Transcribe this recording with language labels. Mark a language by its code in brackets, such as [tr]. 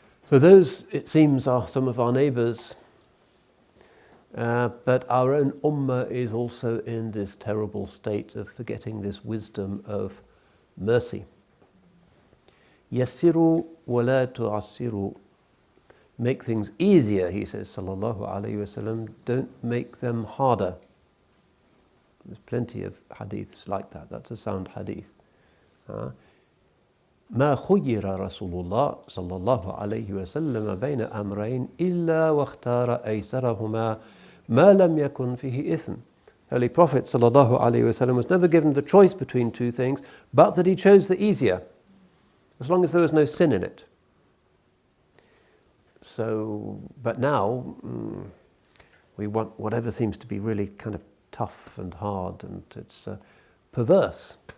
[en] So those, it seems, are some of our neighbours, but our own ummah is also in this terrible state of forgetting this wisdom of mercy. [ar] Yassiru wa la tu'assiru. [en] Make things easier, he says, sallallahu alayhi wasallam. Don't make them harder. There's plenty of hadiths like that. That's a sound hadith. [ar] ما خير رسول الله صلى الله عليه وسلم بين أمرين إلا واختار أيسرهما ما لم يكن فيه إثم. [en] Holy Prophet [ar] صلى الله عليه وسلم [en] was never given the choice between two things, but that he chose the easier, as long as there was no sin in it. So, but now we want whatever seems to be really kind of tough and hard, and it's perverse.